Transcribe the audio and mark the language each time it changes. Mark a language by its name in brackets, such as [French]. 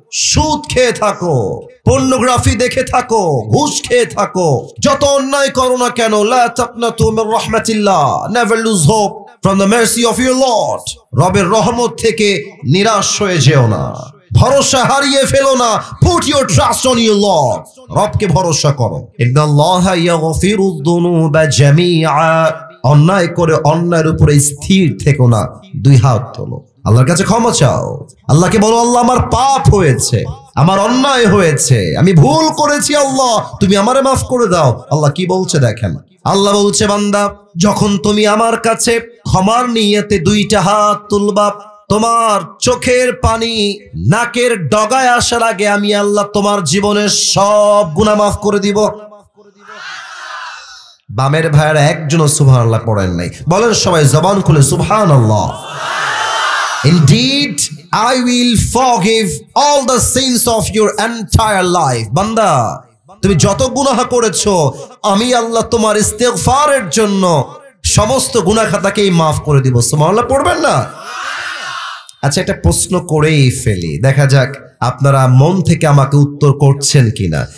[Bangla] সুদ খেয়ে থাকো, পর্নোগ্রাফি দেখে থাকো, ঘুষ খেয়ে থাকো, যত অন্যায় করো না কেন, [Arabic] লা তাকনাতু মির রাহমাতিল্লাহ, [English] never lose hope from the mercy of your Lord, [Bangla] রবের রহমত থেকে নিরাশ হয়ে যেও না, ভরসা হারিয়ে ফেলো না। [English] Put your trust on your Lord, [Bangla] রবকে ভরসা করো। [Arabic] ইন্নাল্লাহা ইয়াগফিরুয যুনুবা জামিআ, [Bangla] অন্যায় করে অন্যায়ের উপরে স্থির থেকো না, 2 হাত তোলো, আল্লাহর কাছে ক্ষমা চাও। আল্লাহকে বলো, আল্লাহ আমার পাপ হয়েছে, আমার অন্যায় হয়েছে, আমি ভুল করেছি, আল্লাহ তুমি আমারে মাফ করে দাও। আল্লাহ কি বলছে দেখেন, আল্লাহ বলছে, বান্দা যখন তুমি আমার কাছে ক্ষমার নিয়তে 2টা হাত তুলবা, তোমার চোখের পানি নাকের ডগায় আসার আগে আমি আল্লাহ তোমার জীবনের সব গুনাহ মাফ করে দিব। বামের ভাইয়েরা একজনও সুবহানাল্লাহ পড়েন নাই। বলেন সবাই জবান খুলে সুবহানাল্লাহ। [English] Indeed, I will forgive all the sins of your entire life. [Bangla] বান্দা তুমি যত গুনাহ করেছো, আমি আল্লাহ তোমার ইস্তেগফারের জন্য সমস্ত গুনাহ খাতাকেই মাফ করে দিব। সুবহানাল্লাহ পড়বেন না? আচ্ছা, একটা প্রশ্ন করেই ফেলি, দেখা যাক আপনারা মন থেকে আমাকে উত্তর করছেন কিনা।